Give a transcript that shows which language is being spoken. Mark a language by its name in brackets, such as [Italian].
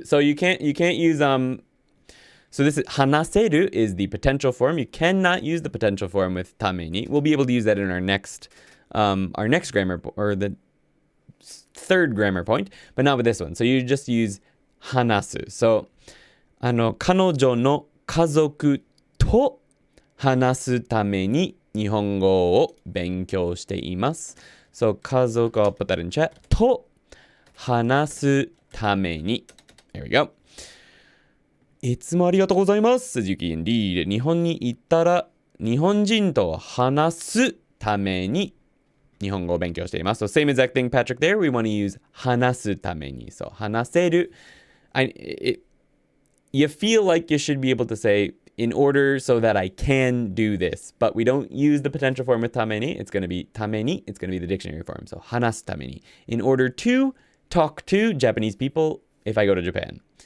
[English] So you can't use So this is 話せる is the potential form. You cannot use the potential form with ために. We'll be able to use that in our next grammar or the third grammar point, but not with this one. So you just use 話す. [Japanese] So, 彼女の家族と話すために日本語を勉強しています。 [English] So, 家族, I'll put that in chat. [Japanese] と話すために. [English] There we go. [Japanese] いつもありがとうございます。ToKini Andy. 日本に行ったら日本人と話すために日本語を勉強しています。 [English] So same exact thing, Patrick, there. We want to use [Japanese] 話すために. So 話せる. [English] You feel like you should be able to say in order so that I can do this, but we don't use the potential form with ために. It's going to be ために. It's going to be the dictionary form. [Japanese] So 話すために. [English] In order to talk to Japanese people if I go to Japan.